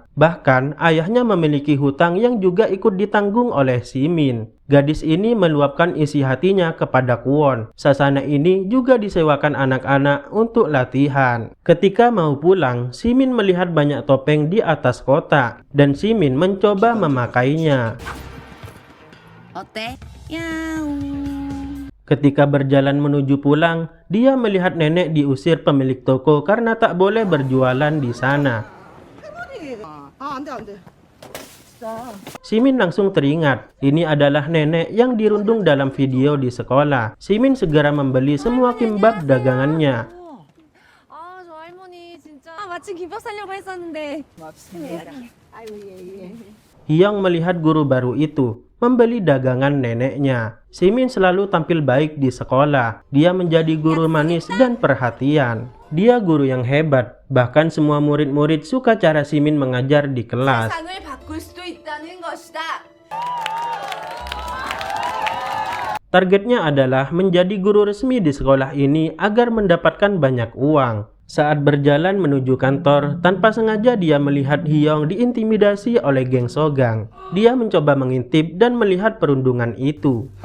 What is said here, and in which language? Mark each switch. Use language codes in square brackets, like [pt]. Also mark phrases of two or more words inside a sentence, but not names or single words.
[id] Bahkan ayahnya memiliki hutang yang juga ikut ditanggung oleh Simin. Gadis ini meluapkan isi hatinya kepada Kwon. Sasana ini juga disewakan anak-anak untuk latihan. Ketika mau pulang, Simin melihat banyak topeng di atas kotak, dan Simin mencoba memakainya. [ko] 어때? 야옹. [id] Ketika berjalan menuju pulang, dia melihat nenek diusir pemilik toko karena tak boleh berjualan di sana. Simin langsung teringat, ini adalah nenek yang dirundung dalam video di sekolah. Simin segera membeli semua kimbab dagangannya. [ko] 저 할머니 진짜 마침 김밥 사려고 했었는데. [id] Hyung melihat guru baru itu membeli dagangan neneknya. Simin selalu tampil baik di sekolah. Dia menjadi guru manis dan perhatian. Dia guru yang hebat. Bahkan semua murid-murid suka cara Simin mengajar di kelas. [ko] 세상을 바꿀 수도 있다는 것이다. [id] Targetnya adalah menjadi guru resmi di sekolah ini agar mendapatkan banyak uang. Saat berjalan menuju kantor, tanpa sengaja dia melihat Hyung diintimidasi oleh geng Sogang. Dia mencoba mengintip dan melihat perundungan itu.